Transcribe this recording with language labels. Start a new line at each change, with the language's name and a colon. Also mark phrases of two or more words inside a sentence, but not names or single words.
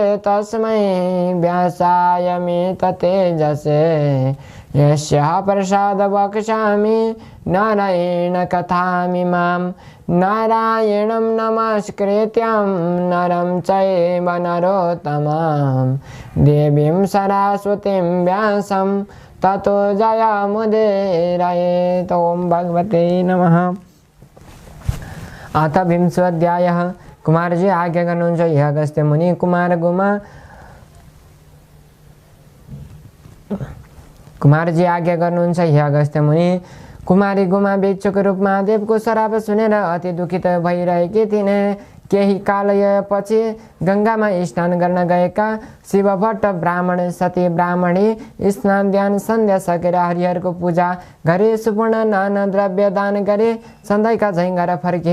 Sanskrit: तस्मै व्यासाय मेततेजसे यस्याः प्रसादं वक्ष्यामि नारायण कथामिमां नारायणं नमस्कृत्यं नरं चैव नरोत्तमं देवीं सरस्वतीं व्यासं ततो जयमुदीरयेत्। ॐ भगवते नमः। अथ विंशोऽध्यायः।
Nepali: कुमारजी आज्ञा गर्नुहुन्छ हे अगस्त्य मुनि। कुमारजी आज्ञा गर्नुहुन्छ हे अगस्त्य मुनि। कुमारी गुमा भिक्षुको रूपमा देवको श्राप सुनेर अति दुखित भइरहेकी थिइन्। केही कालपछि गङ्गामा स्नान गर्न गएका शिवभट्ट ब्राह्मण सती ब्राह्मणी स्नान ध्यान सन्ध्या सकेर हरिहरको पूजा गरे, सुवर्ण नाना द्रव्य दान गरे, सधैँका झैँ घर फर्के।